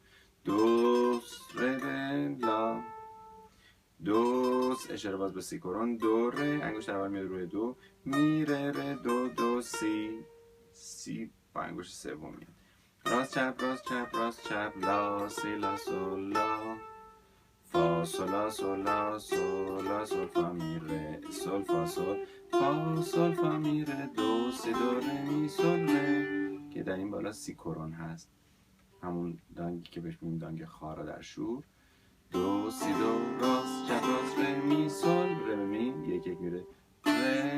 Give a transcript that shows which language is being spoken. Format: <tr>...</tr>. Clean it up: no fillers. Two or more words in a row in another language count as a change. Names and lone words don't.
<fa>دو ره ره لا، دو اشاره باز به سی کرون، دو ره انگشت اول میاد روی دو، می ره ره دو دو سی، سی با انگشت سوم میاد. راست چپ راست چپ راست چپ، لا سی لا سل لا، فا sol la sol la sol la sol fa mi re sol fa sol fa می ره دو سی دو ره می سل ره که در این بالا سی کرون هست، همون دانگی که بهش میگیم دانگ خارا در شور. دو سی دو راست چپ راست ره می سل ره می یک یک میره ره.</fa>